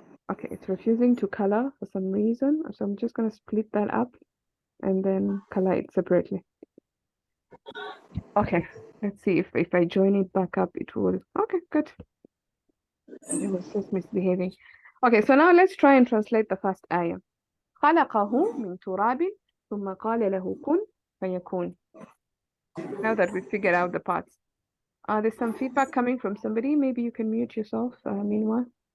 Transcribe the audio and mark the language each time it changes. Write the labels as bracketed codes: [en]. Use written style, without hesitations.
[en] Okay, it's refusing to color for some reason. So I'm just going to split that up and then color it separately. Okay, let's see if I join it back up, it will... Okay, good. It was just misbehaving. Okay, so now let's try and translate the first ayah. [ar] خلقه من تراب ثم قال له كن فيكون. [en] Now that we figured out the parts. There's some feedback coming from somebody. Maybe you can mute yourself meanwhile.